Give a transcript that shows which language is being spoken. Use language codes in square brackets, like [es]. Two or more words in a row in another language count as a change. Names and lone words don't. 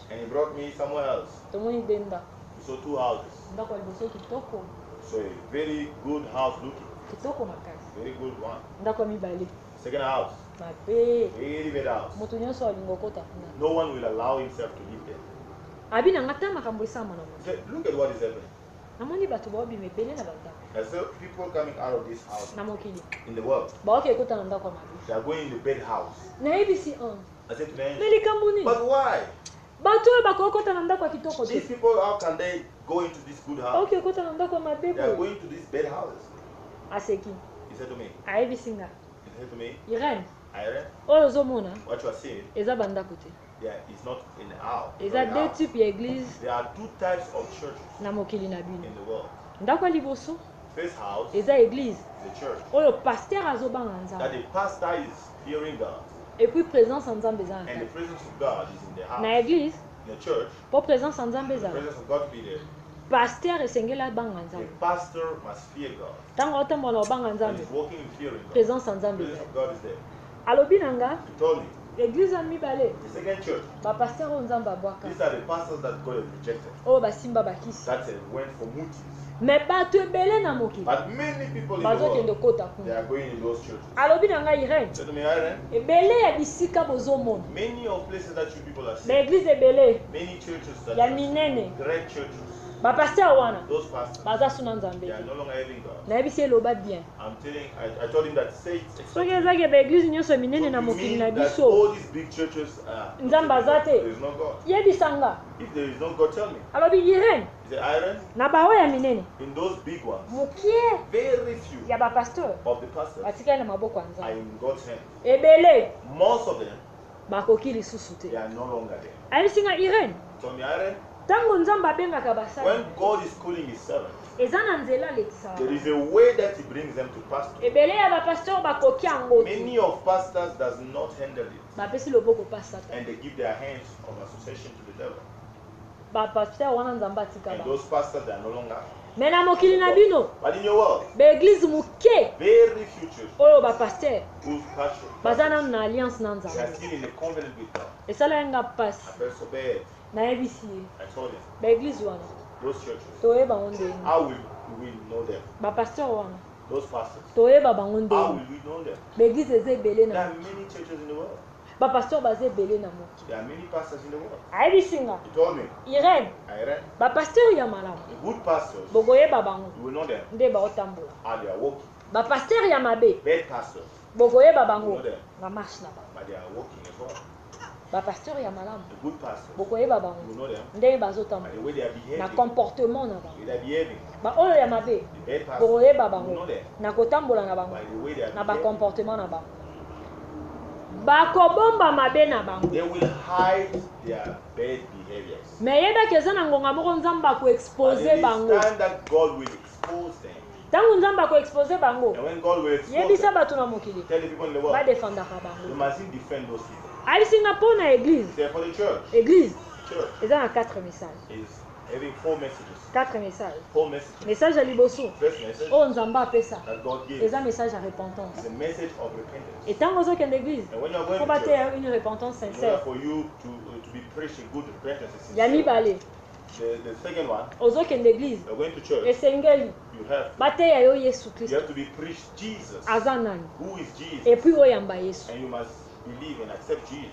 [en] And he brought me somewhere else. [ln] Tomoni de ndako. [en] We saw 2 houses. [ln] Ndako ya liboso kitoko. [en] So a very good house looking. [ln] Kitoko makasi. [en] Very good one. [ln] Ndako ya mibale. [en] Second house. [ln] Mabe. [en] Very bad house. [ln] Moto nyonso alingi okota kuna. [en] No one will allow himself to live there. [ln] Abi na nga ta makambo esama na [en] He [ln] mo. [en] said, look at what is happening. [ln] Namoni bato baobima ebele na bandako. [en] I saw people coming out of this house [ln] Na mokili. [en] in the world. [ln] Baoki ekota na ndako ya mabe. [en] They are going in the bad house. [ln] Nayebisi un. [en] I said to them, [ln] Me likambo nini? [en] but why? [ln] Bato oyo bakokota na ndako ya kitoko [en] These [ln] te. [en] people, how can they go into this good house? [ln] Baoki ekota na ndako ya mabe [en] They are [ln] boye. [en] going to these bad houses. [ln] Aseki. [en] He said to me, [ln] Ayebisi nga. [en] he said to me, Irene. Irene, [ln] Oyo ozomona [en] what you are saying, [ln] eza bandako te. [en] there is not in the house. [ln] Eza [fr] deux types [ln] ya église [en] There are 2 types of churches [ln] na mokili na bino. [en] in the world. [ln] Ndako ya liboso [en] First house [ln] eza église [en] is the church. [ln] oyo pasteur azobanga [en] That [ln] nzambe. [en] the pastor is hearing God [fr] Et puis présence [ln] ya nzambe eza na [en] and the [ln] kati. [en] presence of God is in the house. [ln] Na église [en] In the church, [ln] po présence ya nzambe [en] the [ln] ezala. [en] presence of God to be there. [ln] Pasteur esengeli abanga [en] The [ln] nzambe. [en] pastor must fear God. [ln] Ntango otambola obanga [en] And [ln] nzambe, [en] he's walking in fearing God. [ln] présence ya [en] The [ln] nzambe [en] presence [ln] ezala. [en] of God is there. [ln] Alobi na nga, [en] He told me, [ln] église ya mibale, [en] the second church, [ln] bapasteur oyo nzambe abwaka, [en] these are the pastors that God has rejected. [ln] oyo basimba bakisi. [en] That went for mutis. [ln] Me bato ebele na mokili [en] But many people in the [ln] bazokende [en] world, [ln] kota [en] they [ln] kuna. [en] are going in those churches. [ln] Alobi na nga Irene, [en] Said to me, Irene, [ln] ebele ya bisika bozomona. [en] many of places that you people are [ln] Ba [en] seeing, [ln] église ebele [en] many churches that [ln] ya [en] you are seeing, [ln] minene, [en] great churches, [ln] bapasteur wana [en] those pastors, [ln] baza suna nzambe [en] they are [ln] te. [en] no longer having God. [ln] Nayebisi eloba bien. [en] I'm telling, I told him that say it [ln] Soki [en] exactly. [ln] ezaki baeglise nyonso minene [en] So [ln] na [en] you [ln] mokili [en] mean [ln] na [en] that [ln] biso, [en] all these big churches are [ln] Nzambe aza te. [en] there is no God. [ln] yebisa nga. [en] If there is no God, tell me. [ln] Alobi Irene, [en] He said, Irene, [ln] na baoyo ya minene, [en] in those big ones, [ln] mokie [en] very few [ln] ya bapasteur [en] of the pastors [ln] batikali na maboko ya [en] are [ln] nzambe. [en] in God's hand. [ln] Ebele [en] Most of them, [ln] bakoki lisusu [en] they [ln] te. [en] are no longer there. [ln] Ayebisi nga Irene, [en] So me, Irene, [ln] ntango nzambe abengaka basali, [en] when God is calling his servants, [ln] eza na nzela alekisaka. [en] there is a way that he brings them to pastor. [ln] Ebele ya bapasteur bakoki yango te. [en] Many of pastors does not handle it, [ln] Bapesi loboko pa Satan. [en] and they give their hands of association to the devil. [ln] Bapasteur wana nzambe atika [en] And [ln] ba. [en] those pastors, they are no longer. [ln] Me na mokili na bino, [en] But in your world, [ln] baeglise moke [en] very few churches [ln] oyo bapasteur [en] whose pastor, [ln] baza nanu na alliance na [en] they are [ln] nzambe. [en] still in a covenant with God. [ln] Esala yenga mpasi. [en] I felt so bad. [ln] Nayebisi ye, [en] I told him, [ln] baeglise wana [en] those churches, [ln] toyeba bango ndenge. [en] how will we know them? [ln] Bapasteur wana [en] Those pastors, [ln] toyeba bango [en] how [ln] ndenge. [en] will we know them? [ln] Baeglise eza ebele [en] There [ln] na [en] are many churches in the world. [ln] bapasteur baza ebele na moki. [en] There are many pastors in the world. [ln] Ayebisi nga, [en] He told me, Irene, I read, [ln] bapasteur ya malamu [en] the good pastors, [ln] bokoyeba bango [en] you will know them, [ln] nde baotambola. [en] how they are walking. [ln] Bapasteur ya mabe [en] Bad pastors, [ln] bokoyeba bango [en] Know them. [ln] na marche na bango. [en] but they are walking as well. [ln] Bapasteur ya malamu [en] The good pastors, [ln] bokoyeba [en] you [ln] bango [en] know them, [ln] ndenge [en] by [ln] bazotambola [en] the way they are [ln] na [en] behaving. [ln] comportement na [en] The [ln] bango. [en] way they are behaving. [ln] Baoyo ya mabe [en] The bad pastors, [ln] bokoyeba [en] you [ln] bango [en] know them, [ln] na kotambola na bango [en] by the way they are [ln] na [en] behaving. [ln] bacomportement na bango. Bakobomba mabe na bango. [en] They will hide their bad behaviors. [ln] Me yebaki eza na ngonga moko nzambe [en] But [ln] akoexpose [en] it is [ln] bango. [en] time that God will expose them. [ln] Ntango nzambe akoexpose bango, [en] And when God will expose [ln] yebisa [en] them, [ln] bato na mokili [en] tell the people in the world, [ln] badefendaka [en] you [ln] bango. [en] must defend those people. [ln] Ayisinga mpo na église. [en] Say for the church, [ln] Église [en] church [ln] eza na 4 messages. [en] is having 4 messages. [ln] 4 messages. [en] 4 messages. [ln] Message ya liboso [en] First message [ln] oyo nzambe apesa [en] that God gives [ln] eza message ya repentance. [en] is a message of repentance. [ln] Et ntango ozokende église, [en] And when you are going [ln] faut [en] to church, [ln] bateya [fr] une repentance [en] in order [ln] sincère. [en] for you to be preaching good repentance, is [ln] Ya [en] sincere. [ln] mibale, [en] The second one, [ln] ozokende église, [en] you're going to church, [ln] esengeli [en] you have [ln] bateya yo Yesu [en] you [ln] Kristo [en] have to be preached Jesus. [ln] aza nani, [en] Who is Jesus? [fr] et puis [ln] oyamba Yesu. [en] And you must believe and accept Jesus,